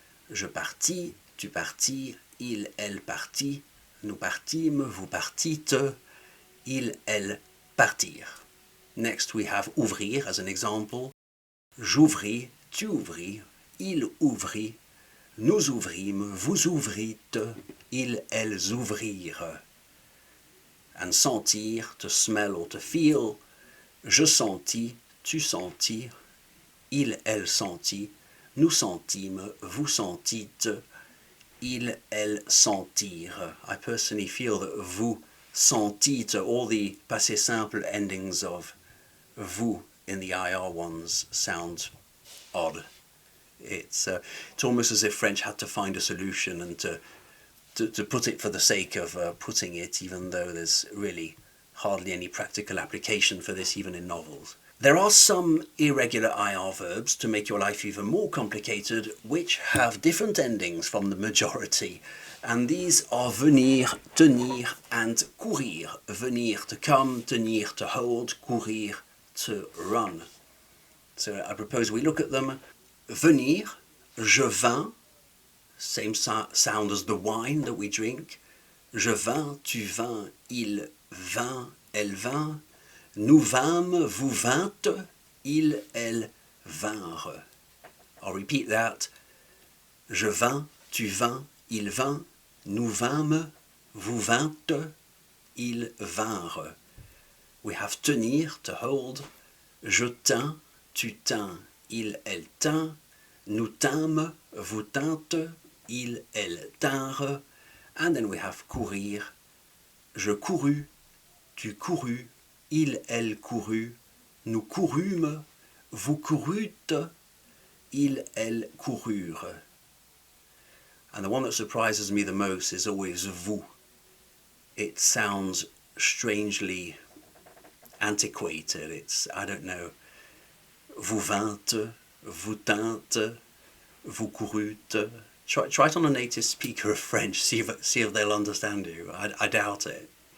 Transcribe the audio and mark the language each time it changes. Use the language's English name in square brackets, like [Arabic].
[French] Je partis, tu partis, il, elle partit, nous partîmes, vous partîtes, il, elle partirent. [English] Next we have ouvrir as an example. [French] J'ouvris, tu ouvris, il ouvrit, nous ouvrîmes, vous ouvrîtes, ils, elles ouvrirent. [English] And sentir, to smell or to feel. [French] Je sentis, tu sentis, il, elle sentit, nous sentîmes, vous sentîtes, ils, elles sentirent. [English] I personally feel that [French] vous sentîtes, [English] all the passé simple endings of vous in the IR ones sound odd. It's almost as if French had to find a solution and to put it for the sake of putting it, even though there's really hardly any practical application for this even in novels. There are some irregular IR verbs to make your life even more complicated, which have different endings from the majority. And these are venir, tenir and courir. Venir to come, tenir to hold, courir to run. So I propose we look at them. Venir, [French] je vins, [English] same sound as the wine that we drink. [French] Je vins, tu vins, il vint, elle vint. Nous vîmes, vous vîntes, ils, elles vinrent. [English] I'll repeat that. [French] Je vins, tu vins, il vint. Nous vîmes, vous vîntes, ils vinrent. [English] We have tenir, to hold. [French] Je tins, tu tins, il, elle tint. Nous tîmes, vous tîntes, ils, elles tinrent. [English] And then we have courir. [French] Je courus, tu courus, il, elle courut. Nous courûmes, vous courûtes, ils, elles coururent. [English] And the one that surprises me the most is always vous. It sounds strangely antiquated. It's, I don't know, [French] vous vîntes, vous tîntes, vous courûtes. [English] Try it on a native speaker of French, see if they'll understand you. I doubt it.